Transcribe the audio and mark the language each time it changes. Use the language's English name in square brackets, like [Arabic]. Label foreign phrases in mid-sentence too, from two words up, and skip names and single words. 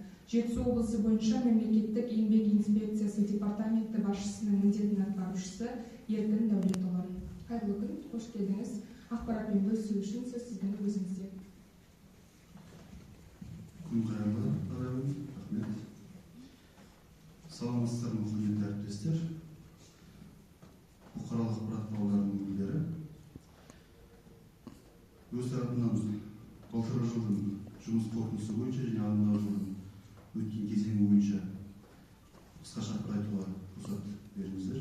[Kyrgyz] Жетісу облысы боюнча мемлекеттик эмгек инспекциясы департаменти башчысынын [Kazakh] міндетін атқарушысы [Kyrgyz] Еркін Дәулетұлы. Кайырлы күн, хош келдиңиз. Акпаратпен бөлүшүү үчүн сөз сиздин өзүңүзде. Күн кайырлы, рахмет. [Kazakh] Саламатсыздарбы, құрметті әріптестер. Бұқаралық ақпарат құралдарының өкілдері. Өз тарапынан былтырғы жылдың жұмыс қорытындысы бойынша және ағымдағы жылдың өткен кезеңі бойынша қысқаша ақпарат айтуға рұқсат беріңіздер.